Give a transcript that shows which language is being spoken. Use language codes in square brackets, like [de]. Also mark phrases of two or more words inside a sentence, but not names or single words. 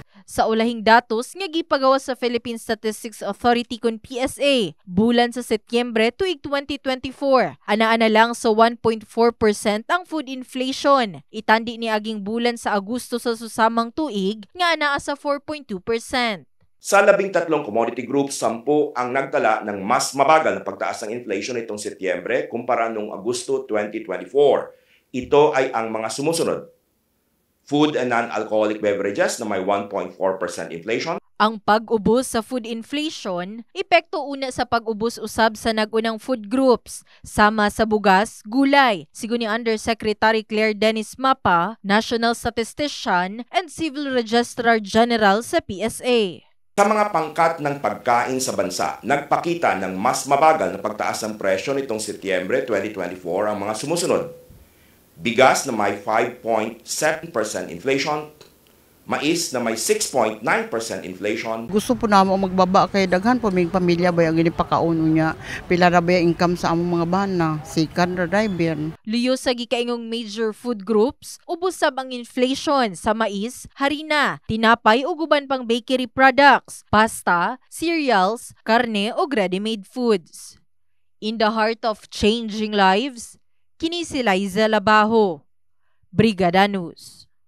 [ceb] Sa ulahing datos nga gipagawa sa Philippine Statistics Authority kun PSA, bulan sa Setyembre tuig 2024, ana-ana lang sa 1.4% ang [en] food inflation. [ceb] Itandi ni aging bulan sa Agosto sa susamang tuig nga anaa sa 4.2%. [tl] Sa 13 [en] commodity groups, [tl] 10 ang nagtala ng mas mabagal na pagtaas ng inflation itong Setyembre kumpara noong Agosto 2024. Ito ay ang mga sumusunod. [en] Food and non-alcoholic beverages [tl] na may [en] 1.4% inflation. [ceb] Ang pag-ubos sa [en] food inflation, [ceb] epekto una sa pag-ubos usab sa nagunang [en] food groups, [ceb] sama sa bugas, gulay, sigo ni Undersecretary Claire Dennis Mapa, [en] National Statistician and Civil Registrar General sa PSA. [tl] Sa mga pangkat ng pagkain sa bansa, nagpakita ng mas mabagal na pagtaas ng presyo nitong Setyembre 2024 ang mga sumusunod. Bigas na may 5.7% inflation, mais na may 6.9% inflation. [ceb] Gusto po namo magbaba kay daghan po may pamilya ba ang ginipakauno niya. Pila ra ba yung income sa among mga bana, sikan ra driver. Liyo sa gikaingong [en] major food groups, [ceb] ubos sab ang inflation sa mais, harina, tinapay ug uban pang [en] bakery products, [ceb] pasta, cereals, karne ug [en] ready-made foods. In the heart of changing lives, [ceb] kini si Liza Labajo, Brigada News.